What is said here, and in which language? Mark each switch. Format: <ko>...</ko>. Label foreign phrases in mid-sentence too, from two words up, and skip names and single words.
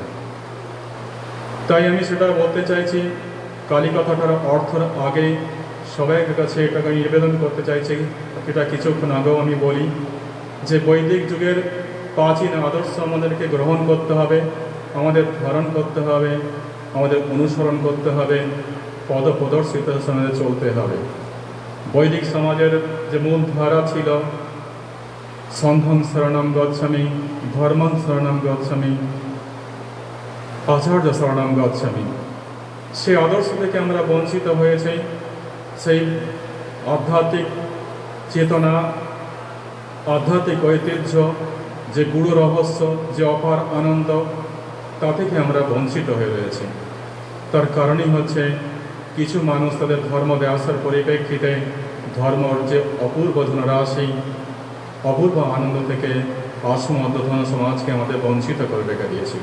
<bn>তাই আমি সেটা বলতে চাইছি, কালী কথাটার অর্থের আগে সবাইয়ের কাছে এটাকে নিবেদন করতে চাইছি, এটা কিছুক্ষণ আগেও আমি বলি যে বৈদিক যুগের প্রাচীন আদর্শ আমাদেরকে গ্রহণ করতে হবে, আমাদের ধারণ করতে হবে, আমাদের অনুসরণ করতে হবে, পদপ্রদর্শিত সমাজে চলতে হবে। বৈদিক সমাজের যে মূল ধারা ছিল</bn> <pi>সংঘং শরণং গচ্ছামি, ধর্মং শরণং গচ্ছামি, আচার্য শরণং গচ্ছামি,</pi> <bn>সেই আদর্শ থেকে আমরা বঞ্চিত হয়েছি। সেই আধ্যাত্মিক চেতনা, আধ্যাত্মিক ঐতিহ্য, যে গুরু রহস্য, যে অপার আনন্দ, তা থেকে আমরা বঞ্চিত হয়ে রয়েছি। তার কারণই হচ্ছে কিছু মানুষ তাদের ধর্ম ব্যবসার পরিপ্রেক্ষিতে ধর্মর যে অপূর্ব ধনরাশি, অপূর্ব আনন্দ থেকে অসমর্থন সমাজকে আমাদের বঞ্চিত করে রেখে দিয়েছিল।</bn>